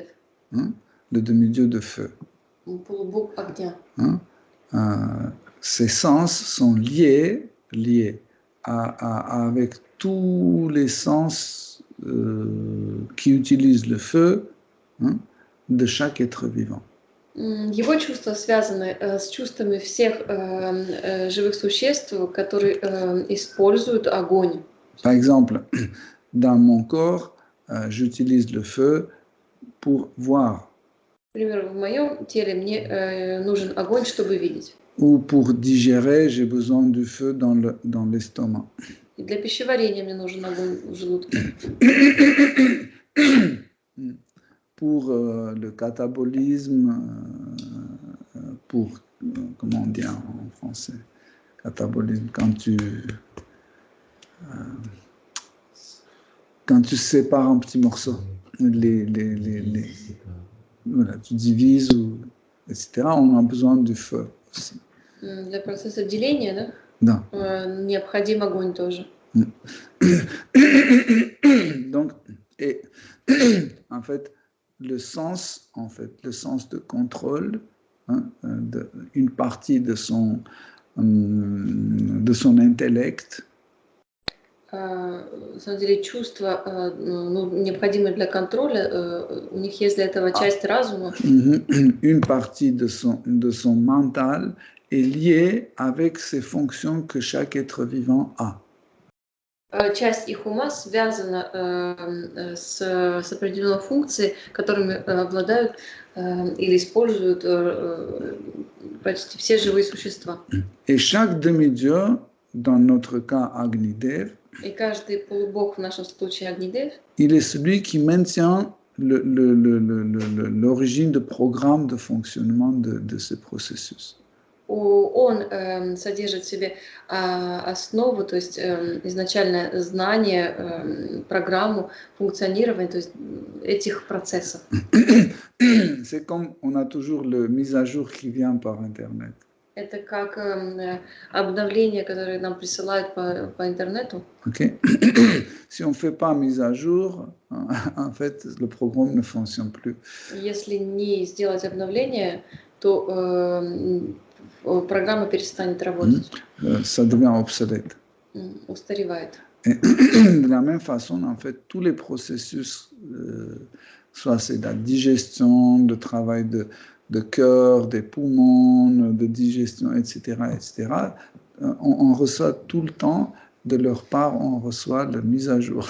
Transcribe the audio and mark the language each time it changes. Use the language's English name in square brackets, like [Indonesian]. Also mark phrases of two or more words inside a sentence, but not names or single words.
[French] Le demi-dieu de feu. [Russian] Полубог огня. [French] Ces sens sont liés avec tous les sens qui utilisent le feu de chaque être vivant. [Russian] Его чувства связаны с чувствами всех живых существ, которые используют огонь. [French] Par exemple, dans mon corps, j'utilise le feu pour voir. [Russian] Например, в моем теле мне нужен огонь, чтобы видеть. [French] Ou pour digérer, j'ai besoin du feu dans l'estomac. [Russian] И для пищеварения мне нужен огонь в желудке. [French] Pour le catabolisme, pour, comment on dit en français, catabolisme, quand tu sépares en petits morceaux, voilà, tu divises, etc., on a besoin du feu. aussi. [Russian] Для процесса деления, да, [French] Non. [Russian] необходим огонь тоже. [French] Donc, et en fait, le sens de contrôle, hein, une partie de son intellect, [Russian] На самом деле чувства, необходимые для контроля, у них есть для этого часть разума. [French] une partie de son mental est liée avec ces fonctions que chaque être vivant a. [Russian] Часть их ума связана с определенной функцией, которыми обладают или используют почти все живые существа. [French] Et chaque demi-dieu, dans notre cas Agnidev, [Russian] И каждый полубог, в нашем случае Агнидев, [French] il est celui qui maintient l'origine de programme de fonctionnement de ces processus. [Russian] он содержит в себе основу, то есть изначальное знание, программу функционирования, то есть этих процессов. [French] C'est comme on a toujours le mise à jour qui vient par Internet. [Russian] Это как обновления, которые нам присылают по интернету. [French] Okay. Si on ne fait pas mise à jour, en fait, le programme ne fonctionne plus. [Russian] Если не сделать обновление, то программа перестанет работать. [French] Ça devient obsolète. [Russian] Устаревает. [French] Et de la même façon, en fait, tous les processus, soit c'est la digestion, le travail de cœur, des poumons, de digestion, etc., on reçoit tout le temps, de leur part, on reçoit la mise à jour.